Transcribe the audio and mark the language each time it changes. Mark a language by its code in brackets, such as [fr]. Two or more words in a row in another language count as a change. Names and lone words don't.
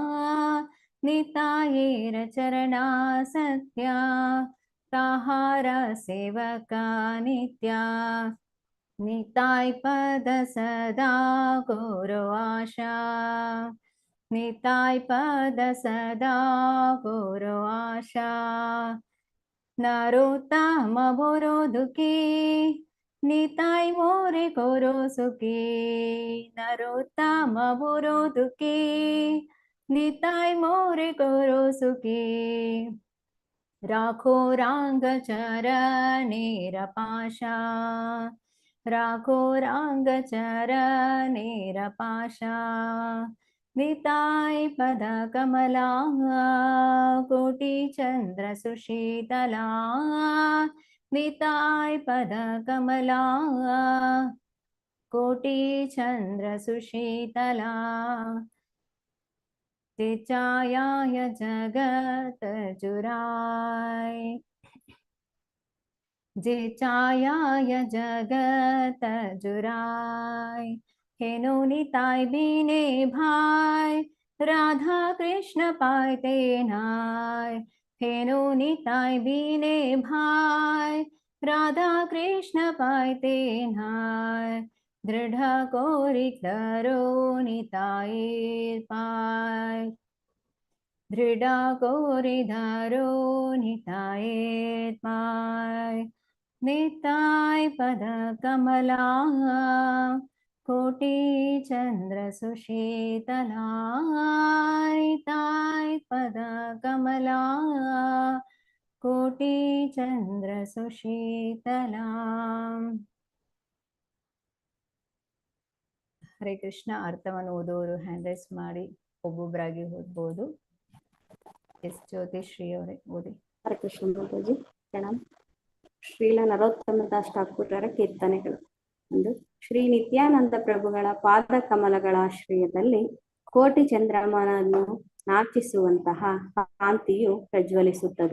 [bn] নিতায়ের চরণা সত্যা তাহারা সেবকা নিত্যা, নিতায় পদ সদা গৌরো আশা, নিতায় পদ সদা গৌরো আশা, নরোত্তম বোরো দুখী নিতায় মোরে কোরো সুখী, নরোত্তম বোরো দুখী নিতায় মোরে কোরো সুখী, রাখো রাঙ চরণের পাশা, রাখো রাঙ চরণের পাশা, নিতায় পদ কমলা কোটি চন্দ্র সুশীতলা, নিতায় পদ কমলা কোটি চন্দ্র সুশীতলা, তে ছায়ায় জগত জুড়ায়, যে ছায়ায় জগত জুড়ায়, হেনো নিতায় বিনে ভাই রাধা কৃষ্ণ পায়তে নায় হেনো নিতায় বিনে ভাই রাধা কৃষ্ণ পায়তে নায় দৃঢ় কোরিতরো নিতায় পায় দৃঢ় কোরিধরো নিতায় পায় নিতায় পদ কমলা কোটি চন্দ্র সুশীতলা নিতায় পদ কমলা কোটি চন্দ্র সুশীতলা। [kn] ಹರೇ ಕೃಷ್ಣ. ಅರ್ಥವನ್ನು ಓದೋರು [en] hand raise [kn] ಮಾಡಿ ಒಬ್ಬೊಬ್ಬರಾಗಿ ಓದ್ಬೋದು. ಎಸ್ ಜ್ಯೋತಿಶ್ರೀ ಅವರೇ ಓದಿ. ಹರೇ ಕೃಷ್ಣ ಮಾತಾಜಿ ಪ್ರಣಾಮ್. ಶ್ರೀಲ ನರೋತ್ತಮದಾಸ್ ಠಾಕೂರರ ಕೀರ್ತನೆಗಳು. ಒಂದು, ಶ್ರೀ ನಿತ್ಯಾನಂದ ಪ್ರಭುಗಳ ಪಾದ ಕಮಲಗಳ ಆಶ್ರಯದಲ್ಲಿ ಕೋಟಿ ಚಂದ್ರಮನನ್ನು ನಾಚಿಸುವಂತಹ ಕಾಂತಿಯು ಪ್ರಜ್ವಲಿಸುತ್ತದೆ.